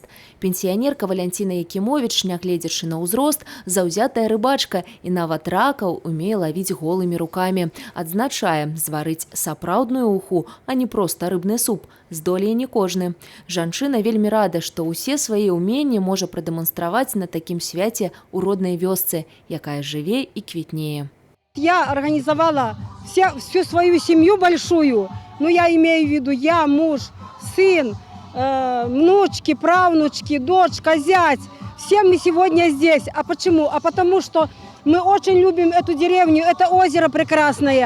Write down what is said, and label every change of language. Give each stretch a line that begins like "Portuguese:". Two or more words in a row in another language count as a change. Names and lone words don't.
Belarusian: Пенсіянерка Валянціна Якімовіч, нягледзячы на ўзрост, заўзятая рыбачка і нават ракаў умее лавіць голымі рукамі. Адзначае, зварыць сапраўдную уху, а не проста рыбны суп, здолее не кожны. Жанчына вельмі рада, што ўсе свае ўменні можа прадэманстраваць на такім свяце ў роднай вёсцы, якая жыве і квітнее.
Russian: Я организовала всю свою семью большую, но я имею в виду я, муж, сын, внучки, правнучки, дочка, зять. Все мы сегодня здесь. А почему? А потому что мы очень любим эту деревню, это озеро прекрасное.